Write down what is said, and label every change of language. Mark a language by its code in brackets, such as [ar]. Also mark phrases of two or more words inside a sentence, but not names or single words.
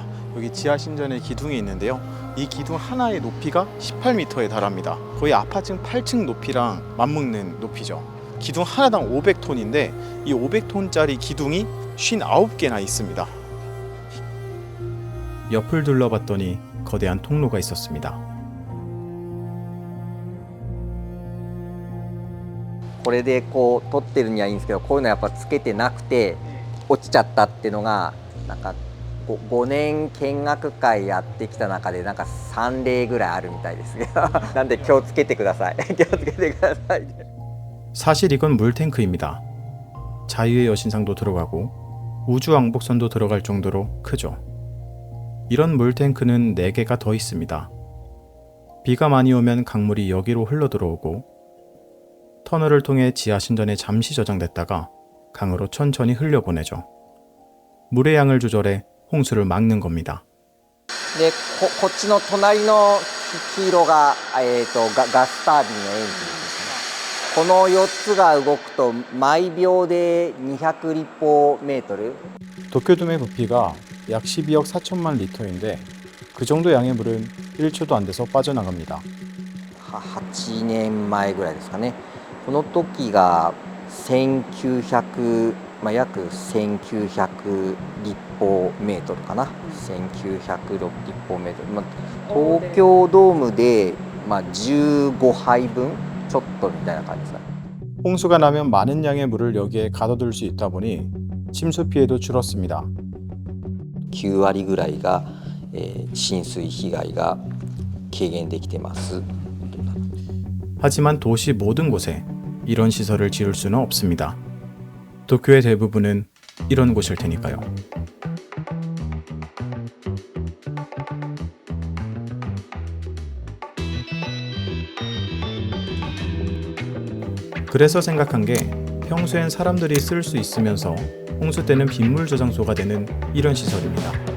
[ko] 여기 지하 신전에 기둥이 있는데요. 이 기둥 하나의 높이가 18m에 달합니다. 거의 아파트 8층 높이랑 맞먹는 높이죠. 기둥 하나당 500톤인데 이 500톤짜리 기둥이 59개나 있습니다. 옆을 둘러봤더니 거대한 통로가 있었습니다. [ja] これでこう撮ってるにはいいんですけど、こういうのやっぱつけてなくて落ちちゃったっていうのがなんか5年見学会やってきた中でなんか3例ぐらいあるみたいですけどなんで気をつけてください気をつけてください [ko] 사실 이건 물탱크입니다. 자유의 여신상도 들어가고 우주왕복선도 들어갈 정도로 크죠. 이런 물탱크는 4개가 더 있습니다. 비가 많이 오면 강물이 여기로 흘러들어오고 터널을 통해 지하 신전에 잠시 저장됐다가 강으로 천천히 흘려보내죠. 물의 양을 조절해 홍수를 막는 겁니다. [ja] でこっちの隣の黄色が、ガスタービンのエンジンですね。この4つが動くと毎秒で200立方メートル [ko] 도쿄돔의 부피가 약 12억 4천만 리터인데 그 정도 양의 물은 1초도 안 돼서 빠져나갑니다. [ja] 8 年前ぐらいですかね。この時が1900、約1900立方メートルかな。1900立方メートル。東京ドームで、15杯分ちょっとみたいな感じですかね。 [ko] 홍수가 나면 많은 양의 물을 여기에 가둬둘 수 있다 보니 침수 피해도 줄었습니다. [ja] 9 割ぐらいが、浸水被害が軽減できてます。 [ko] 하지만 도시 모든 곳에 이런 시설을 지을 수는 없습니다. 도쿄의 대부분은 이런 곳일 테니까요. 그래서 생각한 게 평소엔 사람들이 쓸 수 있으면서 홍수 때는 빗물 저장소가 되는 이런 시설입니다.